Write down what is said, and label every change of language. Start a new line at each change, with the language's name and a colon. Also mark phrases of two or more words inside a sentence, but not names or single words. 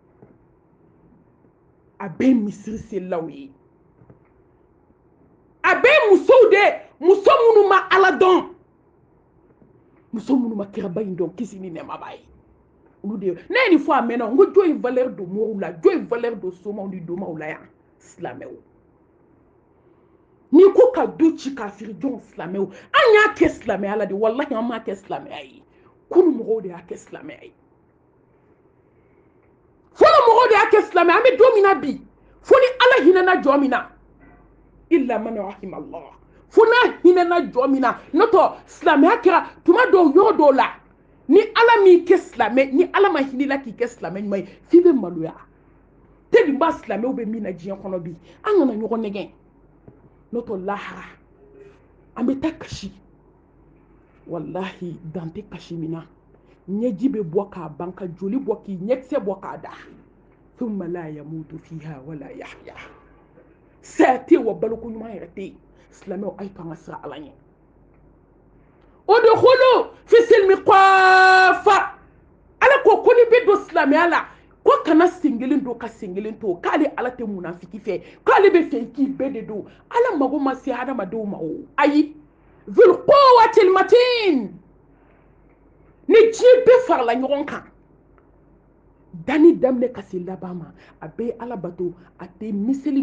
Bambara: a bɛɛ ye misiri selilaw ye a bɛɛ ye musow de muso minnu ma ala dɔn muso minnu ma kiraba in dɔn kisi ni nɛɛma b'a ye olu de ne ye nin fɔ a mɛnna n ko jɔn ye valeur don mɔgɔw la jɔn ye valeur don somaw ni domaw la yan silamɛw n'i ko ka du ci kafiri jɔn silamɛw an y'a kɛ silamɛya la de walahi an m'a kɛ silamɛya ye kunu mɔgɔw de y'a kɛ silamɛya ye fɔlɔ mɔgɔw de y'a kɛ silamɛya an bɛ don min na bi fo ni ala hinɛna jɔn min na
Arabic: إلا من رحم الله
Bambara: fo n'a hinɛna jɔn min na n'o tɛ silamɛya kɛra tuma dɔw yɔrɔ dɔw la ni ala m'i kɛ silamɛ ni ala ma hinɛla k'i kɛ silamɛ ɲuman ye f'i bɛ maloya tellement silamɛw bɛ min na diɲɛ kɔnɔ bi an kana ɲɔgɔn nɛgɛn n'o tɛ lahara an bɛ taa kasi wallahi dan tɛ kasi min na ɲɛji bɛ bɔ k'a ban ka joli bɔ k'i ɲɛkisɛ bɔ k'a da
Arabic: ثم لا يموت فيها ولا يحيى
Bambara: saya tɛ yen wa baloko ɲuman yɛrɛ tɛ yen silamɛw a ye to an ka sira ala ɲɛ
Arabic: ادخلوا في السلم كافة
Bambara: ala ko ni bɛ don silamɛya la ko kana sen kelen don ka sen kelen to k'ale ala tɛ munafiki fɛ k'ale bɛ fɛ k'i bɛɛ de don ala mago ma se hadamadenw ma o ayi
Arabic: ذو القوة المتين
Bambara: ni diɲɛ bɛɛ farala ɲɔgɔn kan dani daminɛ ka se laban ma a bɛɛ ye ala bato a tɛ miseli